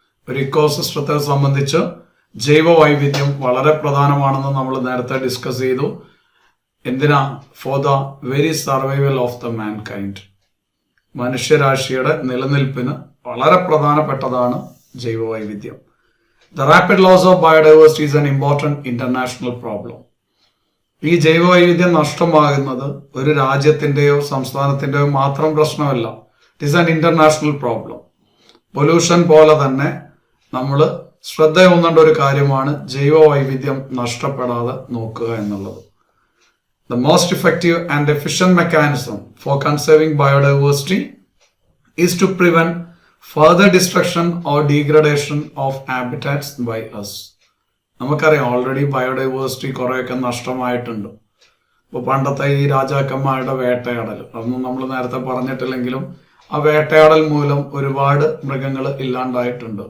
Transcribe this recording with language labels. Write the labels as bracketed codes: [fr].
[ml] ഒരു ഇക്കോസിസ്റ്റത്തെ സംബന്ധിച്ച് ജൈവ വൈവിധ്യം വളരെ പ്രധാനമാണെന്ന് നമ്മൾ നേരത്തെ ഡിസ്കസ് ചെയ്തു. എന്തിനാ? [en] For the very survival of the mankind. [ml] മനുഷ്യരാശിയുടെ നിലനിൽപ്പിന് വളരെ പ്രധാനപ്പെട്ടതാണ് ജൈവ വൈവിധ്യം. [en] The rapid loss of biodiversity is an important international problem. [ml] ഈ ജൈവ വൈവിധ്യം നഷ്ടമാകുന്നത് ഒരു രാജ്യത്തിന്റെയോ സംസ്ഥാനത്തിന്റെയോ മാത്രം പ്രശ്നമല്ല. [en] It is an international problem. [ml] Pollution പോലെ തന്നെ നമ്മൾ ശ്രദ്ധയൂന്നേണ്ട ഒരു കാര്യമാണ് ജൈവ വൈവിധ്യം നഷ്ടപ്പെടാതെ നോക്കുക എന്നുള്ളത്. [en] The most effective and efficient mechanism for conserving biodiversity is to prevent further destruction or degradation of habitats by us. [ml] നമുക്കറിയാം, ഓൾറെഡി ബയോഡൈവേഴ്സിറ്റി കുറേയൊക്കെ നഷ്ടമായിട്ടുണ്ട്. ഇപ്പോൾ പണ്ടത്തെ ഈ രാജാക്കന്മാരുടെ വേട്ടയാടൽ, അതൊന്നും നമ്മൾ നേരത്തെ പറഞ്ഞിട്ടില്ലെങ്കിലും ആ വേട്ടയാടൽ മൂലം ഒരുപാട് മൃഗങ്ങൾ ഇല്ലാണ്ടായിട്ടുണ്ട്.